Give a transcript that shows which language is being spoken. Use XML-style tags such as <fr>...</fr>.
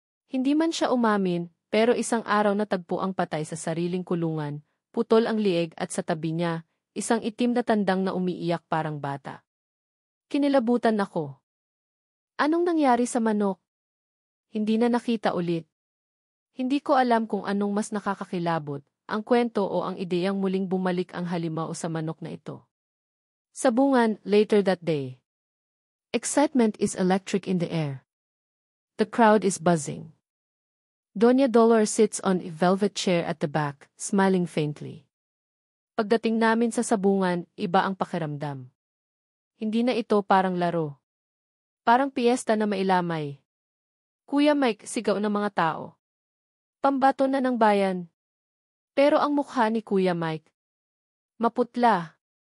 <tl>Hindi man siya umamin, pero isang araw natagpo ang patay sa sariling kulungan, putol ang lieg at sa tabi niya, isang itim na tandang na umiiyak parang bata. Kinilabutan ako. Anong nangyari sa manok? Hindi na nakita ulit. Hindi ko alam kung anong mas nakakakilabot, ang kwento o ang ideyang muling bumalik ang halimaw sa manok na ito.</tl> <en>Sabungan, later that day. Excitement is electric in the air. The crowd is buzzing. Doña Dolor sits on a velvet chair at the back, smiling faintly.</en> <tl>Pagdating namin sa sabungan, iba ang pakiramdam. Hindi na ito parang laro. Parang piyesta na mailamay. Kuya Mike, sigaw ng mga tao. Pambato na ng bayan. Pero ang mukha ni Kuya Mike, maputla.</tl>